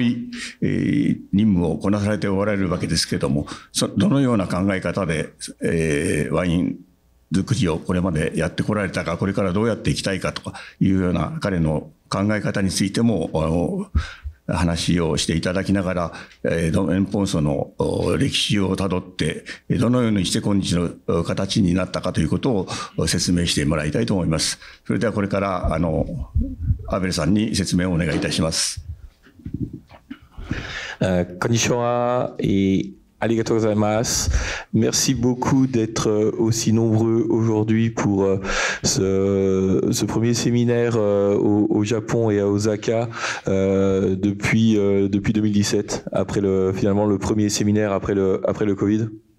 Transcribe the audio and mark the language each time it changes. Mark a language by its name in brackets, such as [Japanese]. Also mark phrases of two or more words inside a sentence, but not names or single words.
[Japanese] い任務をこなされておられるわけですけれども、どのような考え方でワイン作りをこれまでやってこられたか、これからどうやっていきたいかとかいうような彼の考え方についても話をしていただきながら、路面ポンソの歴史をたどってどのようにして今日の形になったかということを説明してもらいたいと思います。それではこれからアベルさんに説明をお願いいたします。こんにちは。ありがとうございます. [French] Merci beaucoup d'être aussi nombreux aujourd'hui pour ce premier séminaire au Japon et à Osaka depuis 2017, après finalement le premier séminaire après le Covid.